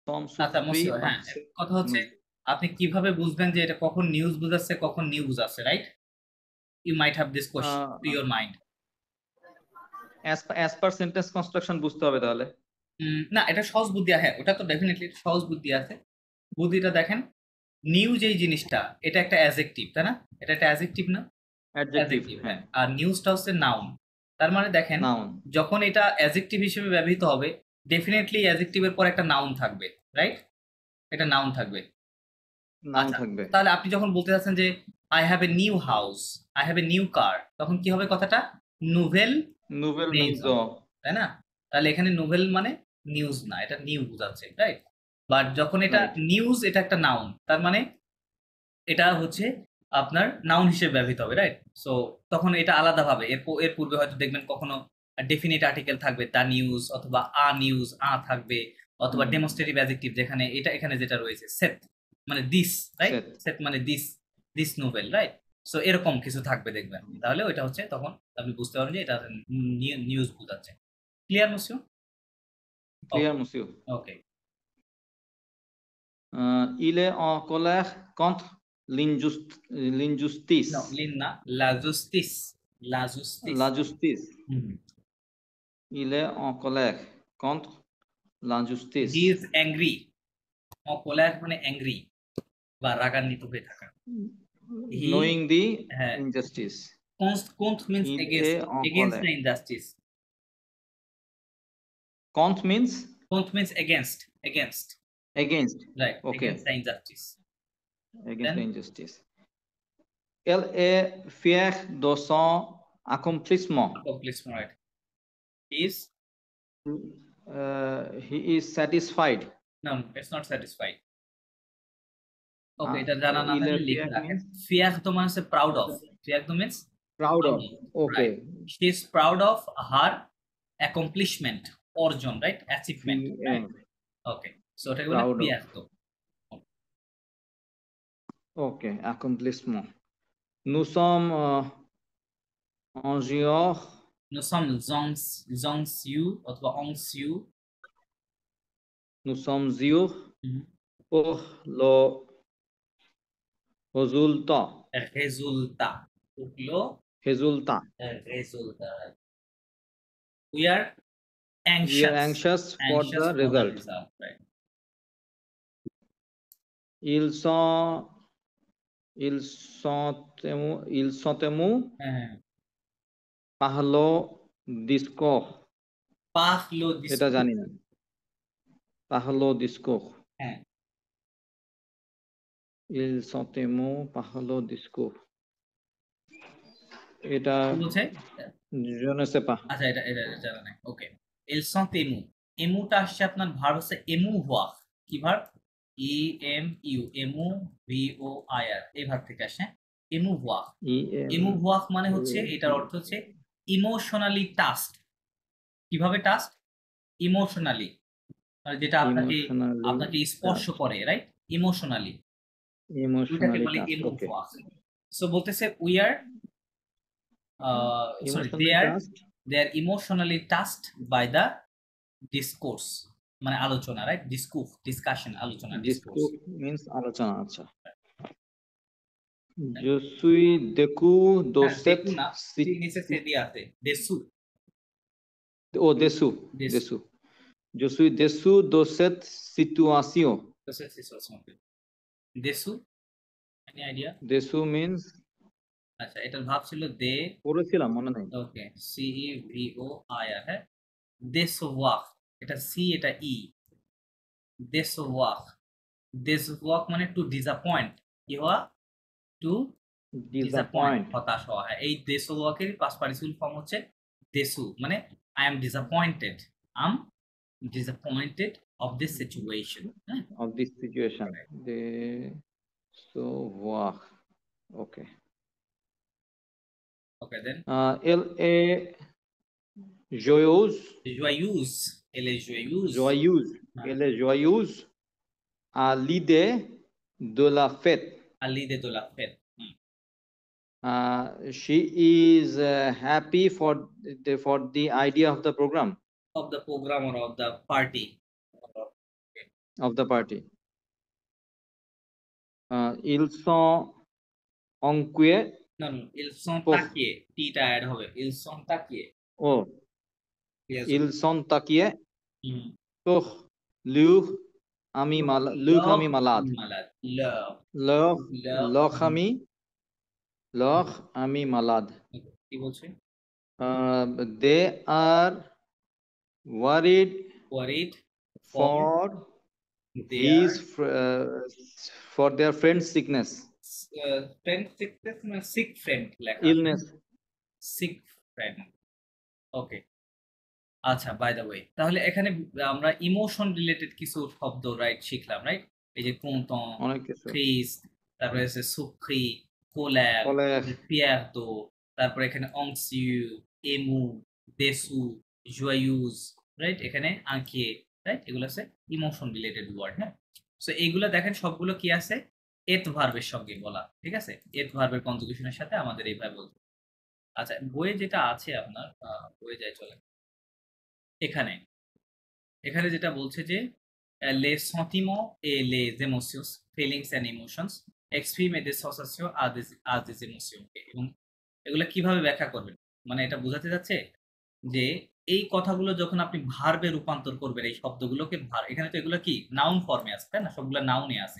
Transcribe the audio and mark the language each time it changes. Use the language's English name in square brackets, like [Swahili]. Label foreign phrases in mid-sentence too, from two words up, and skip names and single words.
[Bangla] আচ্ছা মসিও, হ্যাঁ কথা হচ্ছে আপনি কিভাবে বুঝবেন যে এটা কখন নিউজ বুঝাচ্ছে কখন নিউ বুঝাচ্ছে, রাইট? [English] You might have this question to your mind. As per sentence construction [Bangla] বুঝতে হবে তাহলে। না, এটা সহজ বুদ্ধি, হ্যাঁ ওটা তো ডেফিনেটলি সহজ বুদ্ধি আছে। বুদ্ধিটা দেখেন, নিউজ এই জিনিসটা এটা একটা অ্যাডজেক্টিভ, তাই না? এটা একটা অ্যাডজেক্টিভ না? অ্যাডজেক্টিভ, অ্যাডজেক্টিভ, হ্যাঁ। হ্যাঁ। আর নিউজটা হচ্ছে নাউন। তার মানে দেখেন, নাউন। যখন এটা অ্যাডজেক্টিভ হিসেবে ব্যবহৃত হবে ডেফিনেটলি অ্যাডজেক্টিভের পর একটা নাউন থাকবে, রাইট? এটা নাউন থাকবে। নাউন আচ্ছা, থাকবে। তাহলে আপনি যখন বলতে চাচ্ছেন যে [English] I have a new house, I have a new car, [Bangla] তখন কি হবে কথাটা? নুভেল নোভেল মিন্স মেইজন, তাই না? তাহলে এখানে নোভেল মানে নিউজ না, এটা নিউ বোঝাচ্ছে, রাইট? বাট যখন এটা রাইট। নিউজ, এটা একটা নাউন, তার মানে এটা হচ্ছে আপনার নাউন হিসেবে ব্যবহৃত হবে, রাইট? সো তখন এটা আলাদাভাবে এর পূর্বে হয়তো দেখবেন কখনো [English] definite article [Bangla] থাকবে, [English] the news, [Bangla] অথবা [English] a news, [Bangla] আ থাকবে, অথবা [English] demonstrative adjective [Bangla] যেখানে এটা এখানে যেটা রয়েছে সেট মানে দিস, রাইট? সেট। সেট মানে দিস, দিস নোভেল, রাইট? সো এরকম কিছু থাকবে দেখবেন, তাহলে ওইটা হচ্ছে তখন আপনি বুঝতে পারবেন যে এটা নিউজ বোঝাচ্ছে। ক্লিয়ার মুসিও? ক্লিয়ার মসিউ। ওকে। [French] Il est en colère contre l'injustice. [Bangla] নো, লিন না, [French] la justice, la justice. La justice. [Bangla] হুম। [French] Il est en colère contre l'injustice. [English] He is angry, [Bangla] অকোলার মানে অ্যাংরি বা রাগান্বিত হয়ে থাকা। [English] হি, Knowing the [Bangla] হ্যাঁ, [English] injustice. কোন্থ মিন্স [French] Il [English] এগেইনস্ট, [French] est en [English] এগেইনস্ট [French] colère. [English] the injustice. Contre means কোন্থ means against, against, against. রাইট, Okay. against the injustice. Against দেন the injustice. [French] Elle est fière de son accomplissement. [English] accomplishment, right. is, He is satisfied. No, it's not satisfied. Okay, [Bangla] এটা জানা না [French] Il [Bangla] থাকলে [French] est [Bangla] লিখে [French] fier [Bangla] রাখেন। [English] means [Bangla] ফিয়ার তো মানে হচ্ছে [English] proud of, [Bangla] ফিয়ার তো মিন্স [English] proud প্রাউড of. of, right. Okay. She is proud of her accomplishment, [Bangla] অর্জন, রাইট, অ্যাচিভমেন্ট, [French] Fier. [English] Right. Okay, so [Bangla] ওটাকে বলে [English] Proud of. [Bangla] ফিয়ার তো। [English] Okay. Accomplissement. [French] Nous sommes ingénieurs. Nous sommes anxieux অথবা anxieux। Nous sommes sûrs pour le résultat. résultat, হলো Résultat. résultat। [English] We are We are anxious, anxious for anxious the for the result. result, right? [French] Ils sont émus [Bangla] হ্যাঁ, [French] par le discours. par le [Bangla] এটা জানি না। [French] Par le discours. [Bangla] হ্যাঁ, [French] Ils sont émus par le discours. [Bangla] এটা কি বলছে? [French] je ne sais pas. [Bangla] আচ্ছা, এটা এটা এটা জানা নাই। ওকে, [French] ils sont émus, [Bangla] এমুটা আসছে আপনার ভার্ব হচ্ছে এমুভার। কি ভার্ব? ই এম ইউ, এমু ভি ও আই আর, এই ভার্ব থেকে আসে এমুভার। এমুভার মানে হচ্ছে, এটার অর্থ হচ্ছে [English] emotionally touched. [Bangla] কিভাবে টাস্ক? ইমোশনালি, মানে যেটা আপনাকে [English] Emotionally [Bangla] আপনাকে স্পর্শ [English] touched. [Bangla] করে, রাইট? ইমোশনালি, ওইটাকে [English] Emotionally [Bangla] বলে [English] touched. Okay. [Bangla] এমোভার। সো বলতেছে [English] we are, sorry, Emotionally touched. They are emotionally touched by the discourse, [Bangla] মানে আলোচনা, [English] রাইট? [Bangla] ডিসকাশন, আলোচনা, ডিসকোর্স। [French] Discours means [Bangla] আলোচনা। আচ্ছা। [French] Je suis déçu de [Bangla] হ্যাঁ, দেখুন [French] cette [Bangla] না, নিচে সে দিয়ে আছে দেসু, [French] oh déçu. দেসু, Déçu. Je suis déçu de cette situation. [English] দেসু, any idea? Déçu means [Bangla] আচ্ছা, এটার ভাব ছিল দে, পড়েছিলাম মনে নেই। ওকে, সি ই ভি ও আই আর, হ্যাঁ। দেসওয়াক, এটা সি, এটা ই। দেসওয়াক, দেসওয়াক মানে [English] to disappoint, [Bangla] কি হওয়া? [English] to disappoint, Disappoint. হতাশ হওয়া, হ্যাঁ। এই দেসওয়াকের past participle form হচ্ছে দেসু, মানে I am disappointed, I am disappointed of this situation, হ্যাঁ। Of this situation. Décevoir. Okay. Okay, then [French] Elle est joyeuse. joyeuse, elle est joyeuse, Joyeuse. [Bangla] হ্যাঁ। [French] Elle est joyeuse à l'idée de la fête. à l'idée de la fête, [English] She is happy for the idea of the program. of the program or of the party, of the party. [French] Ils sont inquiets [Bangla] না না, [French] ils sont pour taqués, [Bangla] টিটা অ্যাড হবে, [French] ils sont taqués। oh, [English] Yes. [French] ils sont inquiets [Bangla] হুম। [French] pour leur ami malade, leur leur ami malade, malade, leur leur leur leur ami leur ami malade. [Bangla] কি বলছে? [English] They are worried worried for for their his for their friend's sickness, friend sickness, মানে sick friend [Bangla] লেখা আছে, [English] illness. sick friend। [Bangla] ওকে, আচ্ছা, [English] by the way, [Bangla] তাহলে এখানে আমরা [English] emotion related [Bangla] কিছু শব্দ রাইট শিখলাম, রাইট? এই যে content, অনেক কিছু [French] triste, [Bangla] তারপরে হচ্ছে [French] surpris, colère, colère, fierto, [Bangla] তারপরে এখানে [French] anxieux, ému, déçu, joyeuse, [Bangla] রাইট? এখানে inquiet, রাইট? এগুলো আছে [English] emotion related word, [Bangla] হ্যাঁ? সো এইগুলো দেখেন সবগুলো কি আছে, এত ভার্বের সঙ্গে বলা, ঠিক আছে? এত ভার্বের কনজুগেশনের সাথে আমাদের এইভাবে বলতে। আচ্ছা, বইয়ে যেটা আছে আপনার, বইয়ে যায় চলে এখানে, এখানে যেটা বলছে যে [French] les sentiments et les émotions, [English] feelings and emotions [Bangla] expriment des sensations à des émotions, এবং এগুলো কিভাবে ব্যাখ্যা করবেন, মানে এটা বোঝাতে যাচ্ছে যে এই কথাগুলো যখন আপনি ভার্বে রূপান্তর করবেন, এই শব্দগুলোকে এখানে তো এগুলো কি নাউন ফর্মে আছে, তাই না? সবগুলো নাউনে আছে।